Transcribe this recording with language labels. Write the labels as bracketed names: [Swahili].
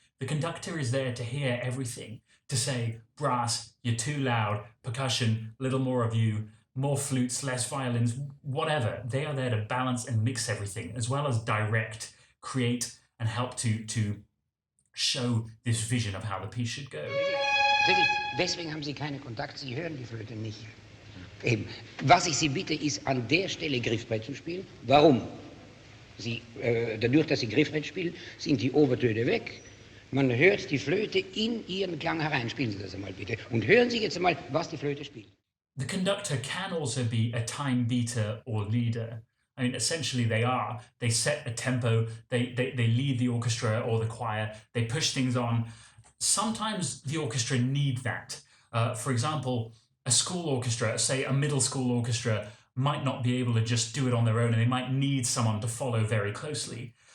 [English] The conductor is there to hear everything, to say, brass, you're too loud, percussion, little more of you, more flutes, less violins, whatever. They are there to balance and mix everything, as well as direct, create, and help to show this vision of how the piece should go. [German] Deswegen haben Sie keine Kontakt, Sie hören die Flöte nicht. Eben. Was ich Sie bitte, ist an der Stelle Griffbrett zu spielen. Warum? Dadurch, dass Sie Griffbrett spielen, sind die Obertöne weg. Man hört die Flöte in Ihren Klang herein. Spielen Sie das einmal bitte. Und hören Sie jetzt einmal, was die Flöte spielt. [English] The conductor can also be a time beater or leader. I mean, essentially they are. They set a tempo, they lead the orchestra or the choir, they push things on. Sometimes the orchestra need that. For example, a school orchestra, say a middle school orchestra, might not be able to just do it on their own and they might need someone to follow very closely.